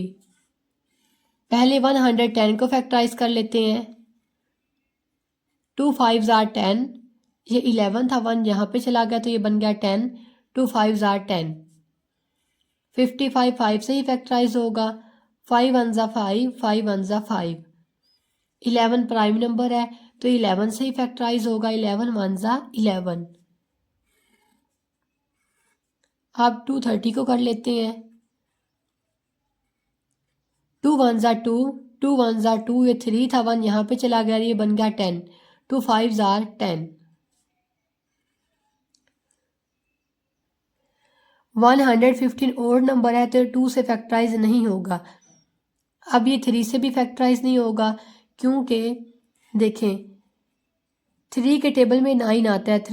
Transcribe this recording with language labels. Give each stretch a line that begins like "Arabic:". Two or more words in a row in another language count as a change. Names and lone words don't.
Hindi: पहले 110 को फैक्टराइज कर लेते हैं.
English: 2 5s are 10.
Hindi: ये 11 था, 1 यहाँ पे चला गया तो ये बन गया 10. 2 5s are 10. 55 5 से ही फैक्टराइज होगा.
English: 5 1s are 5, 5 1s are 5.
Hindi: 11
English: prime number
Hindi: है तो 11 से ही फैक्टराइज होगा. 11 1s are 11. अब 230 को कर लेते हैं.
English: 2 1s are 2, 2 1s are 2.
Hindi: ये 3 था, 1 यहाँ पे चला गया, ये बन गया 10.
English: 2 5s are 10.
Hindi: 115
English: odd number
Hindi: है तो 2 से फैक्टराइज नहीं होगा. अब ये 3 से भी फैक्टराइज नहीं होगा क्योंकि देखें 3 के टेबल में 9 आता है.